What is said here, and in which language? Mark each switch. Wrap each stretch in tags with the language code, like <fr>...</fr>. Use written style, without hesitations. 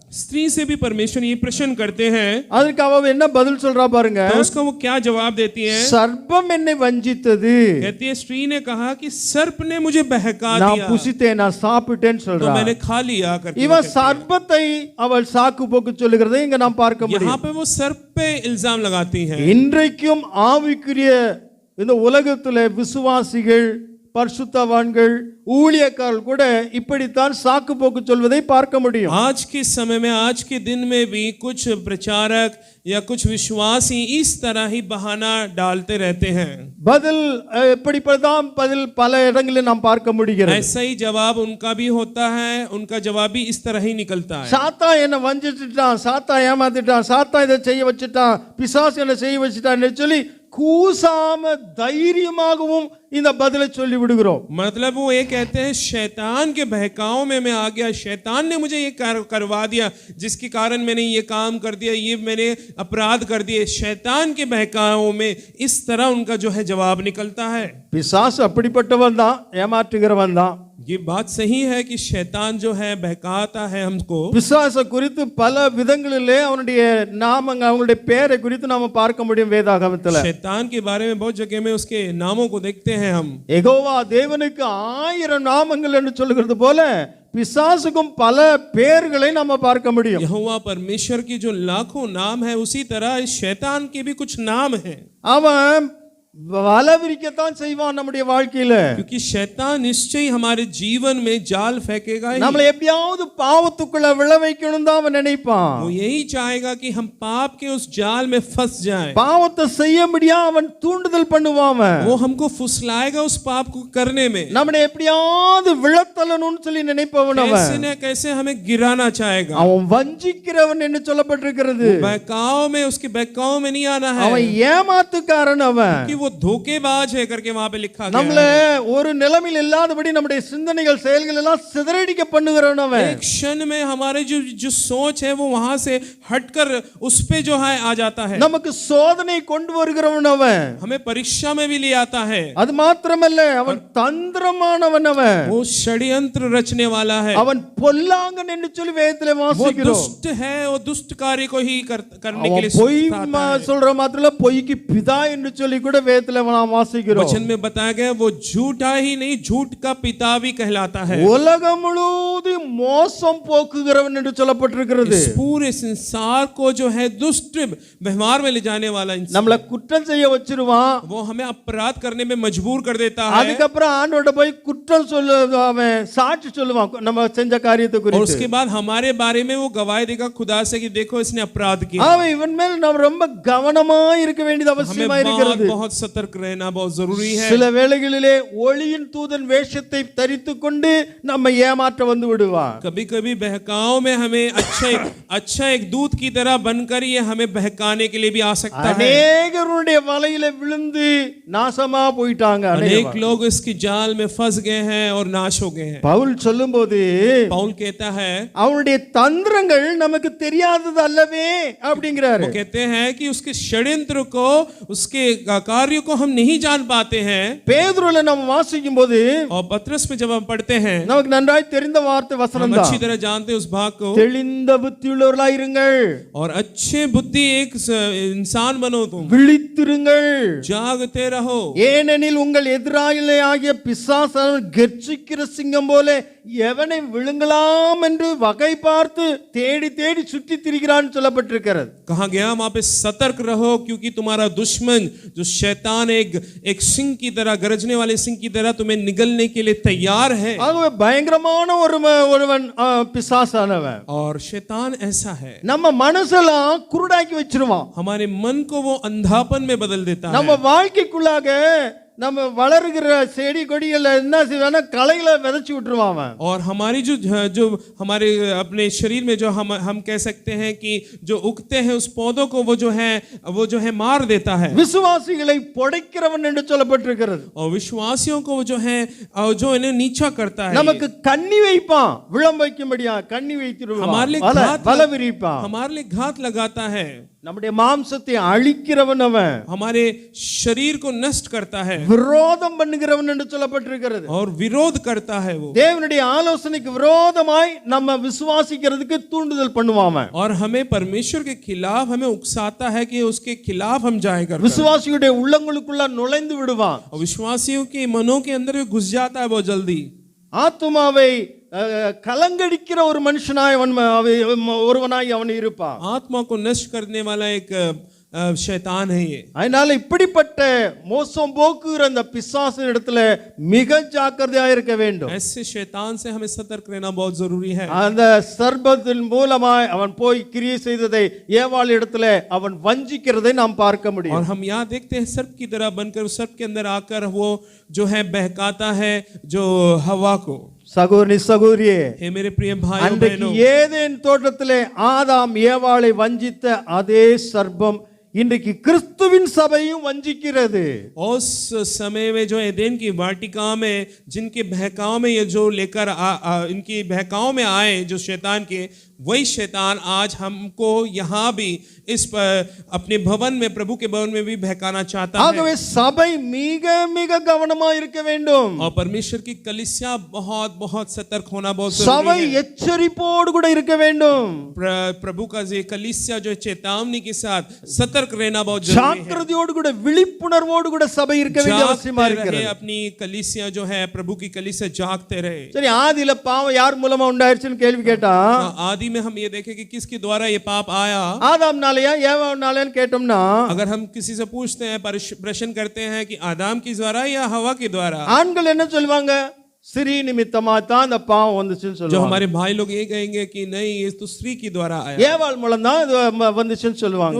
<hi>स्त्री से भी परमेश्वर ये प्रश्न करते हैं,</hi> <ta>அதுக்கு அவ என்ன பதில் சொல்றா பாருங்க.</ta> <hi>तो उसका वो क्या जवाब देती है?</hi> <ta>சர்ப்பம் என்னை வஞ்சித்தது,</ta> <hi>कहती है, स्त्री ने कहा कि सर्प ने मुझे बहका</hi> <ta>நான்</ta> <hi>दिया</hi> <ta>புசித்தேன், நான் சாப்பிட்டேன்</ta> <hi>तो</hi> <ta>சொல்றா.</ta> <hi>मैंने खा लिया करके</hi> <ta>இவ சர்ப்பத்தை அவள் சாக்கு போக்கு சொல்லுகிறதை இங்க நாம் பார்க்க</ta> <hi>यहाँ</hi> <ta>முடியும்.</ta> <hi>पे वो सर्प पे इल्जाम लगाती है.</hi> <ta>இன்றைக்கும் ஆவிக்குரிய இந்த உலகத்துல விசுவாசிகள், பரிசுத்தவான்கள், ஊழியக்காரர்கள் கூட இப்படித்தான் சாக்கு போக்கு சொல்வதை பார்க்க முடியும்.</ta> <hi>आज के समय में, आज के दिन में भी कुछ प्रचारक या कुछ विश्वासी इस तरह ही बहाना डालते रहते हैं.</hi> <ta>பதில் இப்படிப்பட்டதான் பதில் பல இடங்களில் நாம் பார்க்க முடிகிறது.</ta> <hi>ऐसा ही जवाब उनका भी होता है, उनका जवाब भी इस तरह ही निकलता है.</hi> <ta>சாத்தா என்ன வஞ்சிச்சுட்டான், சாத்தா ஏமாத்திட்டான், சாத்தா இதை செய்ய வச்சுட்டான், பிசாசு என்ன செய்ய வச்சுட்டான்னு சொல்லி கூசாம தைரியமாகவும் இந்த பதிலை சொல்லி விடுகிறோம்.</ta> <hi>मतलब वो ये कहते हैं, शैतान के बहकाव में मैं आ गया, शैतान ने मुझे ये करवा दिया, जिसके कारण मैंने ये काम कर दिया, ये मैंने अपराध कर दिए. शैतान के बहकाव में इस तरह उनका जो है जवाब निकलता है.</hi> <ta>பிசாசு அப்படிப்பட்டவன் தான், ஏமாற்றுகிறவன் தான்.</ta> <hi>ये बात सही है कि शैतान जो है बहकाता है हमको.</hi> <ta>பிசாசு குறித்து பல விதங்களிலே அவனுடைய நாமங்க, அவங்களுடைய பெயரை குறித்து நாம பார்க்க முடியும் வேதாகமத்துல.</ta> <hi>शैतान के बारे में बहुत जगह में उसके नामों को देखते हैं हम.</hi> <ta>யெகோவா தேவனுக்கு 1000 நாமங்கள் என்று சொல்லுகிறது போல பிசாசுக்கும் பல பெயர்களை நாம பார்க்க முடியும்.</ta> <hi>यहोवा परमेश्वर की जो लाखों नाम है, उसी तरह शैतान के भी कुछ नाम हैं.</hi> <ta>அவன் வலை விரிக்கத்தான் செய்வான் நம்முடைய வாழ்க்கையில.</ta> <hi>क्योंकि शैतान निश्चय हमारे जीवन में जाल फेंकेगा ही.</hi> <ta>நம்மளை எப்படியாவது பாவத்துக்குள்ள விழ வைக்கணும் தான் அவன் நினைப்பான்.</ta> <hi>वो यही चाहेगा कि हम पाप के उस जाल में फंस जाएं.</hi> <ta>பாவத்தை செய்ய முடியாம அவன் தூண்டுதல் பண்ணுவான்.</ta> <hi>वो हमको फुसलाएगा उस पाप को करने में.</hi> <ta>நம்மளை எப்படியாவது விழத்தள்ளணும்னு சொல்லி நினைப்பவன்</ta> <hi>कैसे</hi> <ta>அவன்.</ta> <hi>न कैसे हमें गिराना चाहेगा.</hi> <ta>அவன் வஞ்சிக்கிறவன் என்று சொல்லப்பட்டிருக்கிறது.</ta> <hi>बहकाव में, उसके बहकाव में नहीं आना है</hi> <ta>அவன் ஏமாத்துக்காரன் அவன்.</ta> <hi>कि वो धोखेबाज है करके वहां पे लिखा गया</hi> <ta>நம்மள</ta> <hi>है.</hi> <ta>ஒரு நிலைமையில் இல்லாதபடி நம்முடைய சிந்தனைகள், செயல்கள் எல்லாம் சிதறடிக்க பண்ணுகிறவன் அவன்.</ta> <hi>एक क्षण में हमारे जो सोच है वो वहां से हटकर उस पे जो है आ जाता है.</hi> <ta>நமக்கு சோதனை கொண்டு வருகிறவன் அவன்.</ta> <hi>हमें परीक्षा में भी ले आता है.</hi> <ta>அது மாத்திரமல்ல, அவன் தந்திரமானவன் அவன்.</ta> <hi>वो षड्यंत्र रचने वाला है.</hi> <ta>அவன் பொல்லாங்கன் என்று சொல்லி வேதத்திலே</ta> <hi>वो</hi> <ta>வாசிக்கிறோம்.</ta> <hi>दुष्ट है, वो दुष्ट कार्य को ही करने के</hi> <ta>அவன்</ta> <hi>लिए</hi> <ta>பொய்</ta> <hi>सिखाता है.</hi> <ta>சொல்ற மாத்திரல பொய்க்கு பிதா என்று சொல்லி கூட வேதத்திலே நாம் வாசிக்கிறோம்.</ta> <hi>वचन में बताया गया वो झूठा ही नहीं, झूठ का पिता भी कहलाता है.</hi> <ta>உலகம் முழுவதும் மோசம் போக்குகிறவன் என்று சொல்லப்பட்டிருக்கிறது.</ta> <hi>इस पूरे संसार को जो है दुष्ट व्यवहार में ले जाने वाला इंसान,</hi> <ta>நம்மள कुற்றம் செய்ய வச்சிருவான்.</ta> <hi>वो हमें अपराध करने में मजबूर कर देता है.</hi> <ta>அதுக்கப்புறம் ஆண்டவர்ட்ட போய் குற்றம் அவன் சாட்சி சொல்லுவான் நம்ம செஞ்ச காரியத்தை</ta> <hi>और</hi> <ta>குறித்து.</ta> <hi>उसके बाद हमारे बारे में वो गवाही देगा खुदा से कि देखो इसने अपराध किया.</hi> <ta>அவன் இவன் மேல் நாம் ரொம்ப கவனமா இருக்க வேண்டியது</ta> <hi>हमें</hi> <ta>அவசியமா இருக்கிறது.</ta> <hi>बहुत सतर्क रहना बहुत जरूरी है.</hi> <ta>சில வேளைகளிலே ஒளியின் தூதன் வேஷத்தை தரித்துக் கொண்டு நம்மை ஏமாற்ற வந்து விடுவான்.</ta> <hi>कभी कभी बहकाव में हमें अच्छा एक दूत की तरह बनकर ये हमें बहकाने के लिए भी आ सकता है.</hi> <ta>அநேகருடைய வலையில விழுந்து நாசமா போயிட்டாங்க.</ta> <hi>अनेक लोग इसकी जाल में फंस गए हैं और नाश हो गए हैं.</hi> <ta>பவுல் சொல்லும்போது</ta> <hi>पौल कहता है,</hi> <ta>அவனுடைய தந்திரங்கள் நமக்கு தெரியாதது அல்லவே அப்படிங்கிறாரு.</ta> <hi>वो कहते हैं कि उसके षड्यंत्र को, उसके कार्य कार्यों को हम नहीं जान पाते हैं।</hi> <ta>பேதுருல நம்ம வாசிக்கும் போது</ta> <hi>और पतरस में जब हम पढ़ते हैं</hi> <ta>நமக்கு நன்றாய் தெரிந்த வார்த்தை</ta> <hi>हम</hi> <ta>வசனம்</ta> <hi>अच्छी</hi> <ta>தான்,</ta> <hi>तरह जानते हैं उस भाग को।</hi> <ta>தெளிந்த புத்தியுள்ளவர்களாய் இருங்கள்,</ta> <hi>और अच्छे बुद्धि एक इंसान बनो तुम,</hi> <ta>விழித்திருங்கள்,</ta> <hi>जागते रहो,</hi> <ta>ஏனெனில் உங்கள் எதிராளியே ஆகிய பிசாசானவன் கர்ஜிக்கிற சிங்கம் போல எவனை விழுங்கலாம் என்று வகை பார்த்து தேடி தேடி சுற்றி திரிகிறான்னு சொல்லப்பட்டிருக்கிறது.</ta> <hi>कहा गया वहां पे सतर्क रहो, क्योंकि तुम्हारा दुश्मन जो शैतान एक सिंह की तरह, गरजने वाले सिंह की तरह तुम्हें निगलने के लिए तैयार है।</hi> <ta>ஆகவே பயங்கரமான ஒருவன் பிசாசானவன்.</ta> <hi>और शैतान ऐसा है,</hi> <ta>நம்ம மனசெல்லாம் குருடாக்கி வச்சிருவான்.</ta> <hi>हमारे मन को वो अंधापन में बदल देता</hi> <ta>நம்ம</ta> <hi>है।</hi> <ta>வாழ்க்கைக்குள்ளாக நம்ம வளருகிற செடி கொடிகளை என்ன செய்வானா களைகளை விதைச்சு விட்டுருவான் அவன்.</ta> <hi>और हमारी जो हमारे अपने शरीर में जो हम कह सकते हैं कि जो उगते हैं उस पौधों को वो जो है मार देता है।</hi> <ta>விசுவாசிகளை புடைக்கிறவன் என்று சொல்லப்பட்டிருக்கிறது.</ta> <hi>और विश्वासियों को जो है जो इन्हें नीचा करता है,</hi> <ta>நமக்கு கண்ணி வைப்பான், விளம் வைக்கும்படியா கண்ணி வைத்திருவான்,</ta> <hi>हमारे लिए</hi> <ta>வலை விரிப்பான்,</ta> <hi>हमारे लिए घात लगाता है,</hi> <ta>நம்முடைய மாம்சத்தை அழிக்கிறவன் அவன்,</ta> <hi>हमारे शरीर को नष्ट करता है,</hi> <ta>விரோதம் பண்ணுகிறவன் என்று சொல்லப்பட்டிருக்கிறது.</ta> <hi>और विरोध करता है वो,</hi> <ta>தேவனுடைய ஆலோசனைக்கு விரோதமாய் நம்ம விசுவாசிக்கிறதுக்கு தூண்டுதல் பண்ணுவான்.</ta> <hi>और हमें परमेश्वर के खिलाफ हमें उकसाता है कि उसके खिलाफ हम जाए करते हैं।</hi> <ta>விசுவாசியுடைய உள்ளங்களுக்குள்ள நுழைந்து விடுவான்.</ta> <hi>और विश्वासियों के मनों के अंदर भी घुस जाता है बहुत जल्दी।</hi> <ta>ஆத்துமாவை கலங்கடிக்கிற ஒரு மனுஷனாய் ஒருவனாய் அவன் இருப்பான்.</ta> <hi>आत्मा को नष्ट करने वाला एक शैतान है ये।</hi> <ta>அதனால இப்படிப்பட்ட மோசம் போக்குகிற அந்த பிசாசின் இடத்துல மிக ஜாக்கிரதையா இருக்க வேண்டும்.</ta> <hi>ऐसे शैतान से हमें सतर्क रहना बहुत जरूरी है।</hi> <ta>அந்த சர்பத்தின் மூலமாய் அவன் போய் கிரியை செய்ததை ஏவாள் இடத்துல அவன் வஞ்சிக்கிறதை நாம் பார்க்க முடியும்.</ta> <hi>और हम यहाँ देखते हैं सर्प की तरह बनकर सर्प के अंदर आकर वो जो है बहकाता है जो हवा को।</hi> <ta>சகோதரி சகோதரியே,</ta> <hi>हे मेरे प्रिय भाई</hi> <ta>அன்றைக்கு</ta> <hi>बहनों,</hi> <ta>ஏதேன் தோட்டத்திலே ஆதாம் ஏவாளை வஞ்சித்த அதே சர்பம் இன்றைக்கு கிறிஸ்துவின் சபையும் வஞ்சிக்கிறது.</ta> <hi>उस समय में जो एदेन की वाटिका में जिनके बहकाव में ये जो लेकर इनकी बहकाव में आए जो शैतान के, वही शैतान आज हमको यहाँ भी इस अपने भवन में, प्रभु के भवन में भी बहकाना चाहता है।</hi> <ta>ஆகவே சபை மிக மிக கவனமா இருக்க வேண்டும்.</ta> <hi>और परमेश्वर की कलीसिया बहुत बहुत सतर्क होना बहुत</hi> <ta>சபை</ta> <hi>जरूरी है।</hi> <ta>எச்சரிப்போடு கூட இருக்க வேண்டும்.</ta> <hi>प्रभु का ये कलीसिया जो चेतावनी के साथ सतर्क रहना बहुत जरूरी है।</hi> <ta>ஜாக்கிரதையோடு கூட விழிப்புணர்வோடு கூட சபை இருக்க வேண்டிய அவசியமா</ta> <hi>जागते</hi> <ta>இருக்கிறது.</ta> <hi>रहे, अपनी कलीसिया जो है प्रभु की कलीसिया जागते रहे।</hi> <ta>சரி, ஆதியில பாவம் யார் மூலமா உண்டாயிருச்சுன்னு கேள்வி கேட்டா</ta> <hi>आदि में हम ये देखें कि किसके द्वारा ये पाप आया।</hi> <ta>ஆதாம்னாலயா ஏவாள்னாலயான்னு கேட்டோம்னா</ta> <hi>अगर हम किसी से पूछते हैं, प्रश्न करते हैं कि आदम के द्वारा या हवा के द्वारा,</hi> <ta>ஆண்கள் என்ன சொல்லுவாங்க? ஸ்ரீ நிமித்தமா தான் அந்த பாவம் வந்துச்சுன்னு</ta> <hi>जो</hi> <ta>சொல்லுவாங்க.</ta> <hi>हमारे भाई लोग ये कहेंगे कि नहीं ये तो स्त्री की द्वारा आया,</hi> <ta>ஏவாள் மூலம் தான் இது வந்துச்சுன்னு சொல்லுவாங்க.</ta>